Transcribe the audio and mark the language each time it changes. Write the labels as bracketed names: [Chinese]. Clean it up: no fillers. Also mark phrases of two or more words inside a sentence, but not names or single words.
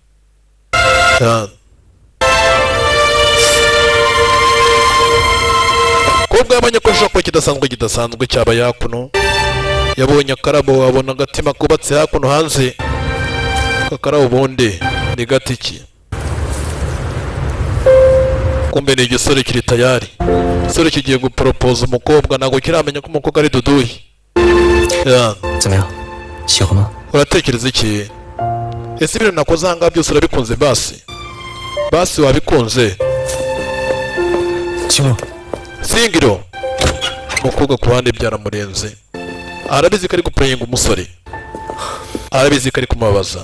[Kinyarwanda] kobwa yabonye ko ashobora kuba kidasanzwe cyaba yakuno yabonye akarabo abona agatima kubatse hakuno hanze kakarabo ubundi ni gatiki kumbe ni igisore kiri tayari igisore kigiye guporopoza umukobwa ntabwo kiramenya ko umukobwa ari duduyi [Chinese] 怎么样？喜欢吗？ [Kinyarwanda] uratekereza iki ese ibintu nakoze ahangaha byose urabikunze basi wabikunze [Chinese] 行了， [Kinyarwanda] singiro umukobwa ku ruhande byaramurenze arabizi ko ari gupurayinga umusore arabizi ko ari kumubabaza